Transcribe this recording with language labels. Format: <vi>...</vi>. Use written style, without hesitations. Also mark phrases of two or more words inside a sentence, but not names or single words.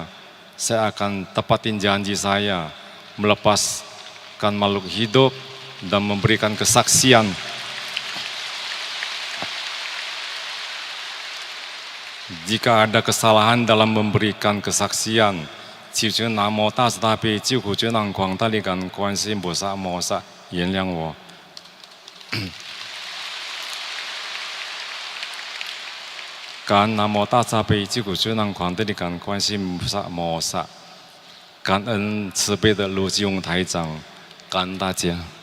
<id>Saya akan tepatin janji saya, melepaskan makhluk hidup dan memberikan kesaksian Jika ada kesalahan dalam memberikan kesaksian,</id> <zh>祈求南无大慈大悲救苦救难广大灵感观世音菩萨摩萨原谅我。感恩南无大慈大悲救苦救难广大灵感观世音菩萨摩萨，感恩慈悲的卢基宏台长，感恩大家。</zh>